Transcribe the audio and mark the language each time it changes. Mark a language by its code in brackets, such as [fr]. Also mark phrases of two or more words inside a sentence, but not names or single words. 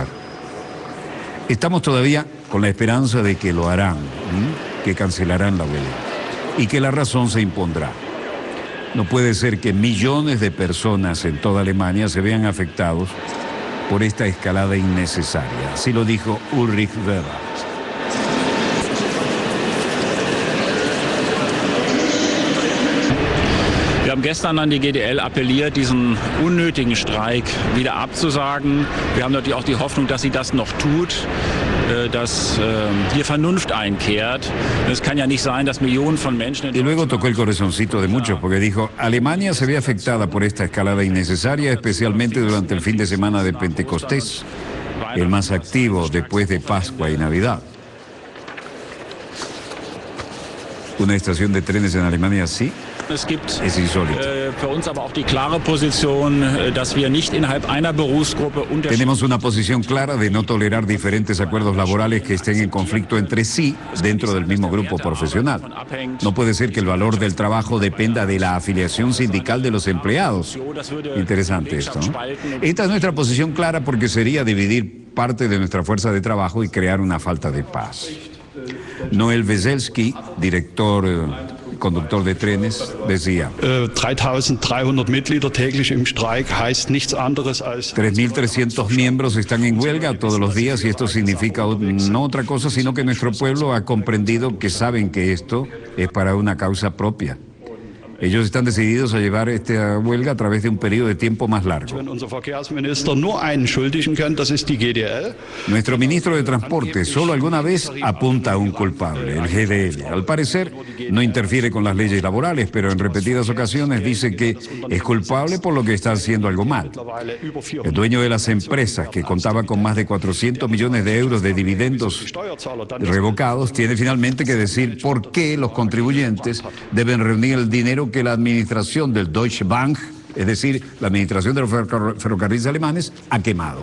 [es] Estamos todavía con la esperanza de que lo harán, que cancelarán la huelga y que la razón se impondrá. No puede ser que millones de personas en toda Alemania se vean afectados por esta escalada innecesaria. Así lo dijo Ulrich Weber. [de] Wir haben gestern an die GDL appelliert, diesen unnötigen Streik wieder abzusagen. Wir haben natürlich auch die Hoffnung, dass sie das noch tut, dass hier Vernunft einkehrt. Es kann ja nicht sein, dass Millionen von Menschen... [es] Y luego tocó el corazoncito de muchos porque dijo, Alemania se ve afectada por esta escalada innecesaria, especialmente durante el fin de semana de Pentecostés, el más activo después de Pascua y Navidad. Una estación de trenes en Alemania así [de] Es gibt [es] es insólito. [de] für uns aber auch die klare Position, dass wir nicht innerhalb einer Berufsgruppe [es] Tenemos una posición clara de no tolerar diferentes acuerdos laborales que estén en conflicto entre sí dentro del mismo grupo profesional. No puede ser que el valor del trabajo dependa de la afiliación sindical de los empleados. Interesante esto, ¿no? Esta es nuestra posición clara porque sería dividir parte de nuestra fuerza de trabajo y crear una falta de paz. Noel Weselski, conductor de trenes, decía [de] 3.300 Mitglieder täglich im Streik heißt nichts anderes als [es] 3.300 miembros están en huelga todos los días y esto significa no otra cosa sino que nuestro pueblo ha comprendido que saben que esto es para una causa propia. Ellos están decididos a llevar esta huelga a través de un periodo de tiempo más largo. [de] wenn unser Verkehrsminister nur einen schuldigen kennt, das ist die GDL. [es] Nuestro ministro de Transporte solo alguna vez apunta a un culpable, el GDL. Al parecer no interfiere con las leyes laborales, pero en repetidas ocasiones dice que es culpable por lo que está haciendo algo mal. El dueño de las empresas, que contaba con más de 400 millones de euros de dividendos revocados, tiene finalmente que decir por qué los contribuyentes deben reunir el dinero que la administración del Deutsche Bank, es decir, la administración de los ferrocarriles alemanes, ha quemado.